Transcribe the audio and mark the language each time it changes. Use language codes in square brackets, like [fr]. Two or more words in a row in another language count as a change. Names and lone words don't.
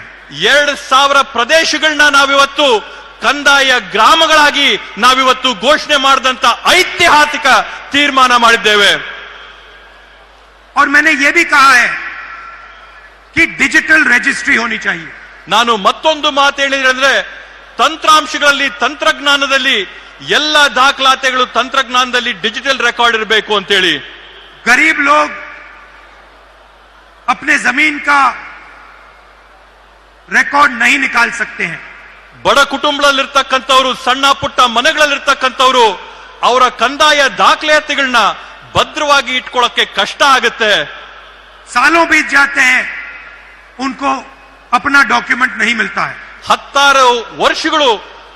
[kn] 2000 ಪ್ರದೇಶಗಳನ್ನ ನಾವಿವತ್ತು ಕಂದಾಯ ಗ್ರಾಮಗಳಾಗಿ ನಾವಿವತ್ತು ಘೋಷಣೆ ಮಾಡಿದಂತ ಐತಿಹಾಸಿಕ ತೀರ್ಮಾನ ಮಾಡಿದ್ದೇವೆ. [hi] और मैंने ये भी कहा है कि डिजिटल रजिस्ट्री होनी चाहिए. [kn] ನಾನು ಮತ್ತೊಂದು ಮಾತು ಹೇಳಿದ್ರೆ, ತಂತ್ರಾಂಶಗಳಲ್ಲಿ, ತಂತ್ರಜ್ಞಾನದಲ್ಲಿ ಎಲ್ಲ ದಾಖಲಾತಿಗಳು ತಂತ್ರಜ್ಞಾನದಲ್ಲಿ ಡಿಜಿಟಲ್ ರೆಕಾರ್ಡ್ ಇರಬೇಕು ಅಂತೇಳಿ. [hi] गरीब लोग अपने जमीन का रिकॉर्ड नहीं निकाल सकते हैं. [kn] ಬಡ ಕುಟುಂಬದಲ್ಲಿರ್ತಕ್ಕಂಥವ್ರು, ಸಣ್ಣ ಪುಟ್ಟ ಮನೆಗಳಲ್ಲಿರ್ತಕ್ಕಂಥವ್ರು ಅವರ ಕಂದಾಯ ದಾಖಲಾತಿಗಳನ್ನ ಭದ್ರವಾಗಿ ಇಟ್ಕೊಳ್ಳಕ್ಕೆ ಕಷ್ಟ ಆಗುತ್ತೆ. [hi] सालों बीत जाते हैं, उनको अपना डॉक्यूमेंट नहीं मिलता है. [kn] 16 ವರ್ಷಗಳು